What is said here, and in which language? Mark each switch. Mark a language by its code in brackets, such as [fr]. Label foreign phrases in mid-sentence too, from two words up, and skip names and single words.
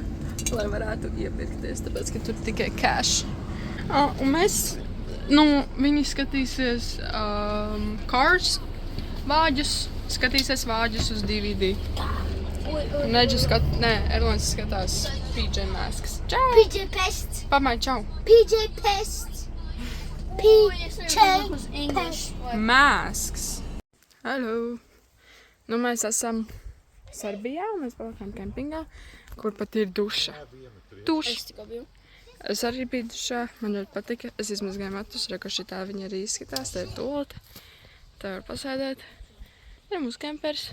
[lv] Lai varētu iepirkties, tāpēc, ka tur tikai cash. Un mēs... viņi skatīsies Cars vāģus, skatīsies vāģus uz DVD. Erlons skatās PJ Masks. Čau! PJ Pest. Pamai, čau! PJ Pest. PJ Pest. [en] Masks. Hello! [lv] Mēs esam Serbijā, mēs palikām kempingā, kur pat ir duša. Es tikko biju. Es arī biju dušā, man ļoti patika. Es izmazgāju matus, reku šitā viņa arī izskatās, tā ir tolota. Tā var pasēdēt. Ir mūsu kempers.